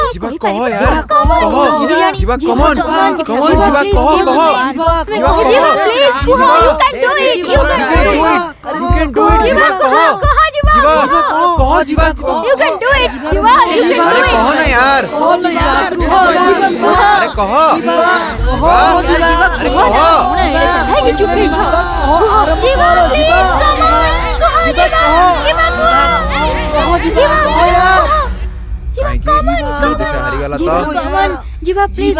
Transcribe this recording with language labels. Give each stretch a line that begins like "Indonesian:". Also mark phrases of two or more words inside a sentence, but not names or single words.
Hindi: जीवा कहो यार कहो जीवा
English: come on
Hindi: जीवा कहो जीवा
English: प्लीज कहो you can do it you can do it जीवा कहो जीवा
Hindi: कहो जीवा
English: you can do it जीवा you can do it
Hindi: कहो ना यार अरे कहो अरे कहो ये चुप ही छो जीवा प्लीज
English: come on
Hindi: जीवा प्लीज